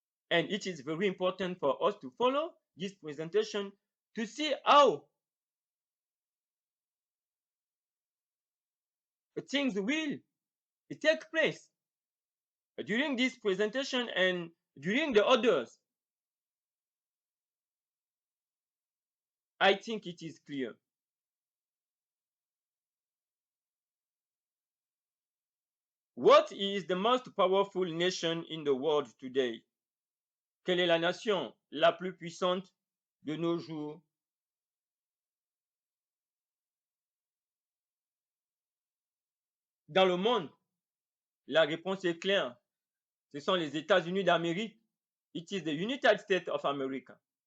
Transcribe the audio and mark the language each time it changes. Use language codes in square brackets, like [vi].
[en] And it is very important for us to follow this presentation to see how things will take place during this presentation and during the others. I think it is clear. What is the most powerful nation in the world today? [fr] Quelle est la nation la plus puissante de nos jours? Dans le monde, la réponse est claire. Ce sont les États-Unis d'Amérique. [en] It is the United States of America.